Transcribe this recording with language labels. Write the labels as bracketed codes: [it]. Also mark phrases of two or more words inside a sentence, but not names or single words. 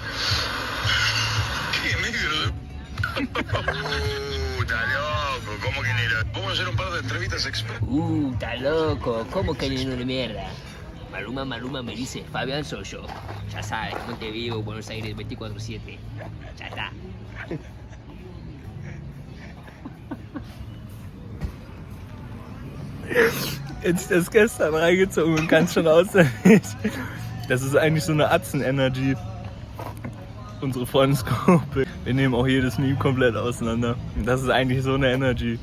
[es] Qué negro de... Está loco, ¿cómo que negro? Vamos a hacer un par de entrevistas express. Está loco, ¿cómo que no de mierda? Maluma me dice, Fabián soy yo. Ya sabes, Montevideo, Buenos Aires 24/7. Ya está. [de] Jetzt das gestern reingezogen und kannst schon auswendig. Das ist eigentlich so eine Atzen-Energy. Unsere Freundesgruppe. Wir nehmen auch jedes Meme komplett auseinander. Das ist eigentlich so eine Energy.